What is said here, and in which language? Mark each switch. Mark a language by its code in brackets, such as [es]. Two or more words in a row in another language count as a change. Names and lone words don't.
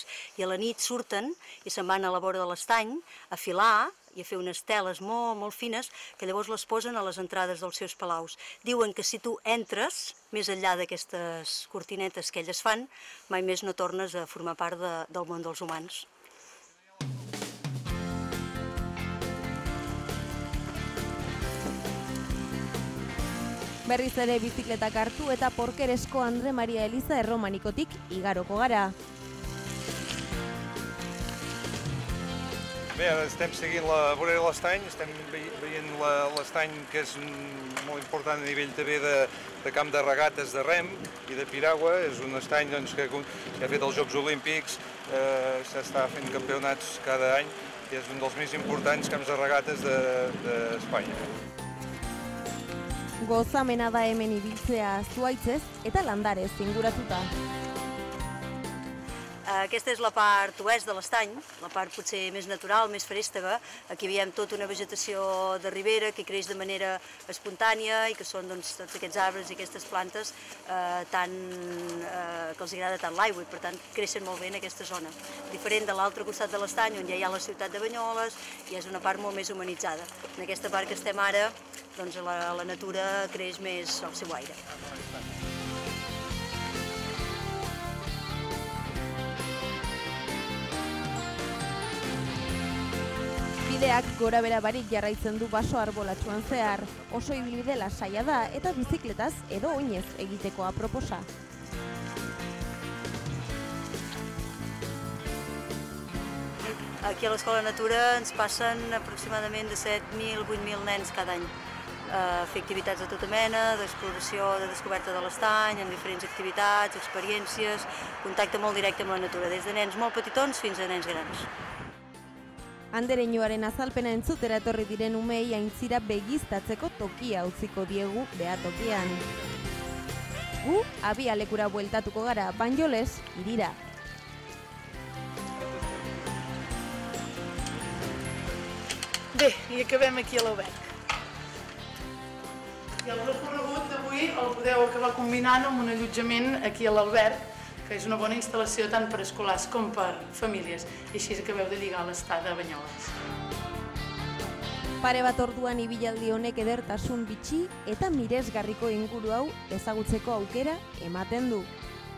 [ca] I a la nit surten i se'n van a la vora de l'estany a filar i a fer unes teles molt, molt fines, que llavors les posen a les entrades dels seus palaus. Diuen que si tu entres, més enllà d'aquestes cortinetes que elles fan, mai més no tornes a formar part del món dels humans. [eu] Berriz ere bizikletak hartu eta Porkeresko Andre Maria Eliza erromanikotik igaroko gara. [ca] Bé, ara estem seguint la vorera de l'estany, estem veient l'estany que és molt important a nivell també de camp de regates de rem i de piragua. És un estany que ha fet els Jocs Olímpics, s'està fent campionats cada any i és un dels més importants camps de regates d'Espanya. [eu] Gozamena da hemen ibiltzea zuhaitzez eta landarez inguratuta. [ca] Aquesta és la part oest de l'estany, la part potser més natural, més frèstega. Aquí veiem tota una vegetació de ribera que creix de manera espontània i que són tots aquests arbres i aquestes plantes que els agrada tant l'aigua i per tant creixen molt bé en aquesta zona. Diferent de l'altre costat de l'estany on ja hi ha la ciutat de Banyoles i és una part molt més humanitzada. En aquesta part que estem ara, doncs la natura creix més al seu aire. [eu] Bideak gora bera barik jarraitzen du baso arbolatsuan zehar, oso ibilbide lasaia da eta bizikletaz edo oinez egiteko aproposa. [ca] Aquí a l'Escola Natura ens passen aproximadament de 7.000 a 8.000 nens cada any a fer activitats de tota mena, d'exploració, de descoberta de l'estany, en diferents activitats, experiències, contacte molt directe amb la natura, des de nens molt petitons fins a nens grans. [eu] Andereñoaren azalpena entzutera etorri diren umei aintzira begiztatzeko tokia utziko diegu behatokian. Gu abialekura bueltatuko gara, Banyoles hirira. [ca] Bé, i acabem aquí a l'Alberg. I el recorregut d'avui el podeu acabar combinant amb un allotjament aquí a l'Alberg, que és una bona instal·lació tant per escolars com per famílies, i així acabeu de lligar l'estada a Banyoles. [eu] Pare bat orduan ibilaldi honek edertasun bitxi eta miresgarriko inguru hau ezagutzeko aukera ematen du.